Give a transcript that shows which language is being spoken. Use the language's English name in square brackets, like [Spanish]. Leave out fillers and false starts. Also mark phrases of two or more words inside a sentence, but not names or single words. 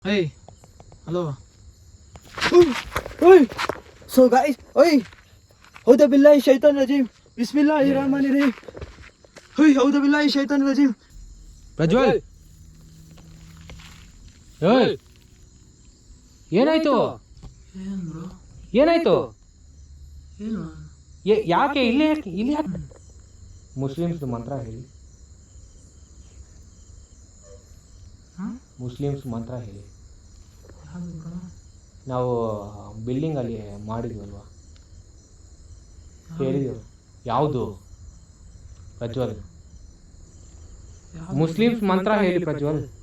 [English] Hey, hello. Hey. So guys, hey. [Arabic] أعوذ بالله الشيطان الرجيم. بسم الله الرحمن الرحيم. Hey, أعوذ بالله الشيطان الرجيم. [Kannada] ಪ್ರಜ್ವಲ್ ಏಯ್ ಏನಾಯ್ತು ಏನಾಯ್ತು ಯಾಕೆ ಇಲ್ಲಿ ಯಾಕೆ ಮುಸ್ಲಿಮ್ಸ್ ಮಂತ್ರ ಹೇಳಿ ಮುಸ್ಲಿಮ್ಸ್ ಮಂತ್ರ ಹೇಳಿ ನಾವು ಬಿಲ್ಡಿಂಗ್ ಅಲ್ಲಿ ಮಾಡಿದ್ವಲ್ವಾ ಹೇಳಿದ್ವಿ ಯಾವುದು ಪ್ರಜ್ವಲ್ ಮುಸ್ಲಿಮ್ಸ್ ಮಂತ್ರ ಹೇಳಿ ಪ್ರಜ್ವಲ್